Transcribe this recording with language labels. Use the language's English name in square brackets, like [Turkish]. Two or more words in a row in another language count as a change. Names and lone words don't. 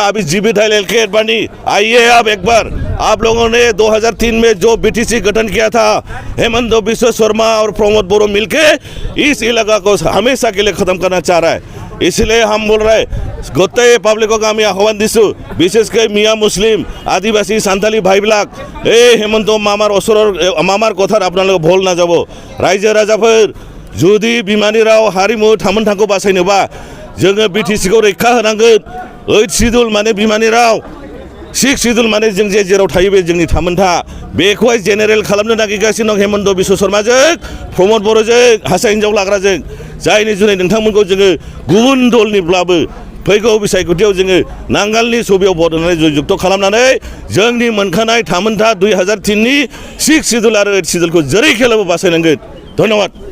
[Hindi] अभी जीवित है एलके एडवाणी आइए अब एक बार आप लोगों ने 2003 में जो बीटीसी गठन किया था हेमंत बिश्व शर्मा और प्रमोद बोरो मिलके इस इलाका को हमेशा के लिए खत्म करना चाह रहा है इसलिए हम बोल रहे गोटे पब्लिकों का आह्वान [Assamese] দিছোঁ বিশেষকৈ মিয়া মুছলমান আদিবাসী চাওতালী ভাইবিলাক হেমন্ত মামাৰ অসুৰৰ মামাৰ কথাৰ আপোনালোক ভুল না যাব [Bodo] रायजो राजाफोर जुदि बिमानि राव हारिमु थामोनथाखौ बासायनोबा जोङो बिटिसिखौ रैखा होनांगोन 8 शिडिउल माने बिमानि राव 6 शिडिउल माने जों जे जेराव थायो बे जोंनि थामोनथा बेखौहाय जेनेरेल खालामनो नागिरगासिनो दं हेमंत बिश्व शर्माजों प्रमोद बर'जों हारसा हिन्जाव लाग्राजों जायनि जुनै नोंथांमोनखौ जोङो गुबुन दलनिब्लाबो फैगौ बिसायख'थियाव जोङो नांगालनि सबियाव भट होनानै जयजुक्त खालामनानै जोंनि मोनखानाय थामोनथा 2003 नि 6 शिडिउल आरो 8 शिडिउलखौ जेरैखेलाबो बासायनांगोन धन्यवाद।